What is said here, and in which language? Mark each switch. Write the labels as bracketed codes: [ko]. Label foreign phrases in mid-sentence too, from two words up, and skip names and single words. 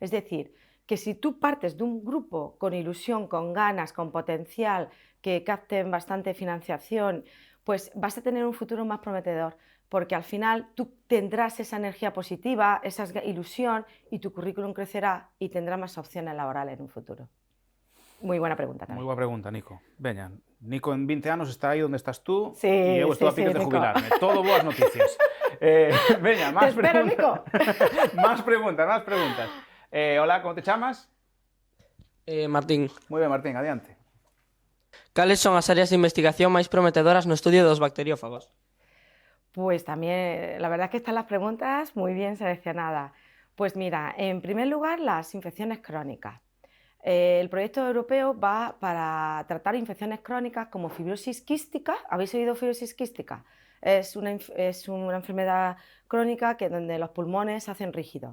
[es] Es decir, que si tú partes de un grupo con ilusión, con ganas, con potencial, que capten bastante financiación, pues vas a tener un futuro más prometedor, porque al final tú tendrás esa energía positiva, esa ilusión, y tu currículum crecerá y tendrás más opciones laborales en un futuro. [gl] Moi buena pregunta tamén. Moi boa pregunta, Nico. Veña, Nico en 20 anos está aí onde estás tú Sí, e eu estou a piques de Nico. jubilarme. Todo boas noticias. Veña, [es] Te [gl] máis [es] espero, [gl] preguntas. Nico. [es] Más preguntas. [gl] Hola, como te chamas? Martín, Moi ben, Martín, adiante. cales son as áreas de investigación máis prometedoras no estudio dos bacteriófagos? [es] Pues también, la verdad es que están las preguntas muy bien seleccionadas. Pues mira, en primer lugar, las infecciones crónicas. El proyecto europeo va para tratar infecciones crónicas como fibrosis quística. ¿Habéis oído fibrosis quística? Es una enfermedad crónica donde los pulmones se hacen rígidos.